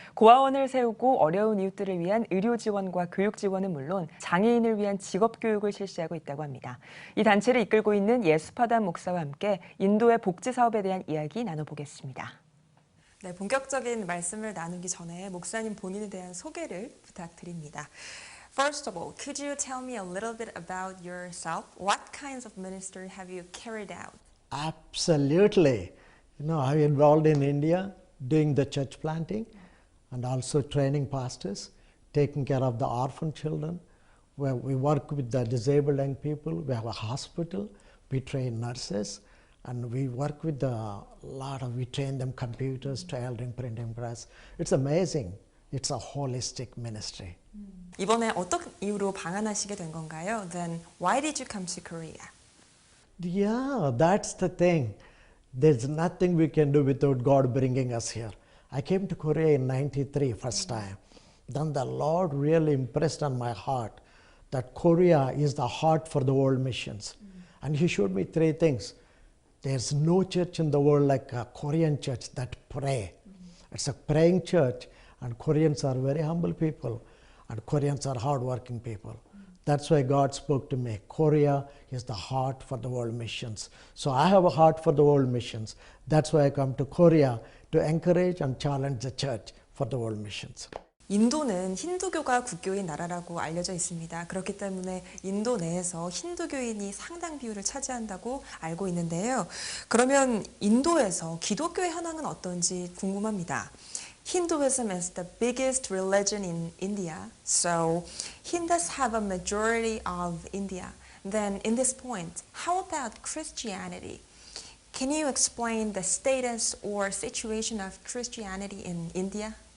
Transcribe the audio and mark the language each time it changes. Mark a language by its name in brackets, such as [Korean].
[Korean] 고아원을 세우고 어려운 이웃들을 위한 의료 지원과 교육 지원은 물론 장애인을 위한 직업 교육을 실시하고 있다고 합니다. 이 단체를 이끌고 있는 예수파담 목사와 함께 인도의 복지 사업에 대한 이야기 나눠보겠습니다. 네, 본격적인 말씀을 나누기 전에 목사님 본인에 대한 소개를 부탁드립니다. [English] First of all, could you tell me a little bit about yourself? What kinds of ministry have you carried out? Absolutely. You know, I'm involved in India doing the church planting and also training pastors, taking care of the orphan children. Where we work with the disabled young people. We have a hospital. We train nurses. And we work with we train them computers, tailoring, printing press. It's amazing. It's a holistic ministry. [Korean] 이번에 어떤 이유로 방한하시게 된 건가요? [English] Then why did you come to Korea? Yeah, that's the thing. There's nothing we can do without God bringing us here. I came to Korea in '93 first time. Then the Lord really impressed on my heart that Korea is the heart for the world missions. And He showed me three things. There's no church in the world like a Korean church that pray. It's a praying church, and Koreans are very humble people, and Koreans are hardworking people. That's why God spoke to me. Korea is the heart for the world missions. So I have a heart for the world missions. That's why I come to Korea to encourage and challenge the church for the world missions. [Korean] 인도는 힌두교가 국교인 나라라고 알려져 있습니다. 그렇기 때문에 인도 내에서 힌두교인이 상당 비율을 차지한다고 알고 있는데요. 그러면 인도에서 기독교의 현황은 어떤지 궁금합니다. [English] Hinduism is the biggest religion in India, so Hindus have a majority of India. Then in this point, how about Christianity? Can you explain the status or situation of Christianity in India?